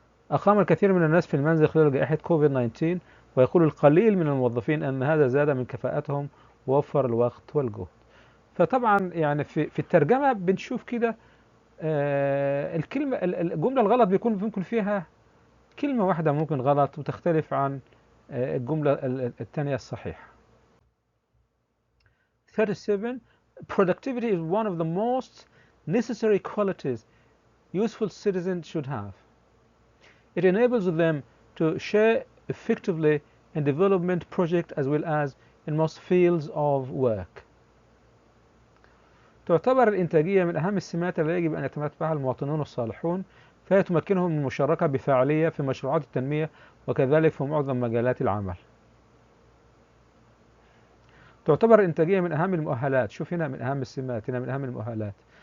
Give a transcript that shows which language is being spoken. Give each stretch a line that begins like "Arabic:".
Arabic: أقام الكثير من الناس في المنزل خلال جائحة كوفيد-19، ويقول القليل من الموظفين أن هذا زاد من كفاءتهم ووفر الوقت والجهد. فطبعا يعني في الترجمة بنشوف كده الجملة الغلط ممكن فيها كلمة واحدة ممكن غلط وتختلف عن الجملة الثانية الصحيحة. 37.
English: Productivity is one of the most necessary qualities useful citizens should have. It enables them to share effectively in development projects as well as in most fields of work.
Arabic: تعتبر الإنتاجية من أهم السمات التي يجب أن يتمتعها المواطنون الصالحون، فهي تمكنهم من المشاركة بفاعلية في مشروعات التنمية وكذلك في معظم مجالات العمل. تعتبر الإنتاجية من أهم المؤهلات. شوف هنا من أهم السمات، هنا من أهم المؤهلات.